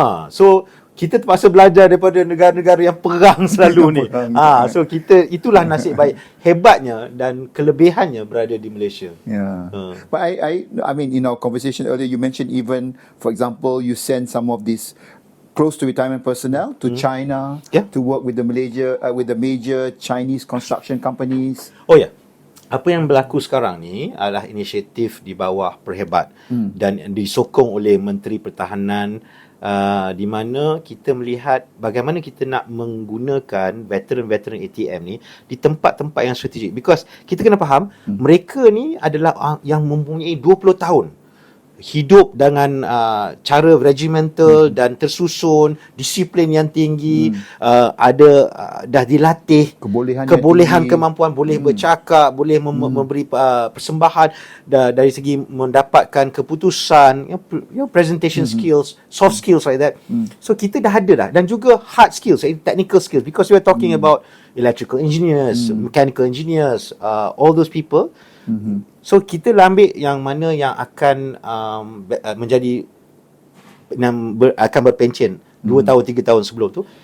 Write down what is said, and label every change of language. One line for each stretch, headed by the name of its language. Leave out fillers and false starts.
Malay: So kita terpaksa belajar daripada negara-negara yang perang selalu ni. So kita itulah nasib baik, hebatnya dan kelebihannya berada di Malaysia.
English: But I mean in our conversation earlier you mentioned even for example you send some of these close to retirement personnel to China to work with the major Chinese construction companies.
Malay: Apa yang berlaku sekarang ni adalah inisiatif di bawah Perhebat dan disokong oleh Menteri Pertahanan, di mana kita melihat bagaimana kita nak menggunakan veteran-veteran ATM ni di tempat-tempat yang strategik, because kita kena faham mereka ni adalah yang mempunyai 20 tahun hidup dengan cara regimental dan tersusun, disiplin yang tinggi, ada dah dilatih kebolehan kemampuan, boleh bercakap, boleh memberi persembahan dari segi mendapatkan keputusan,
English: presentation skills, soft skills like that.
Malay: So kita dah ada dah, dan juga
English: hard skills, technical skills, because we are talking about electrical engineers, mechanical engineers, all those people.
Malay: So kita lah ambil yang mana yang akan menjadi akan berpencen 2 tahun 3 tahun sebelum tu.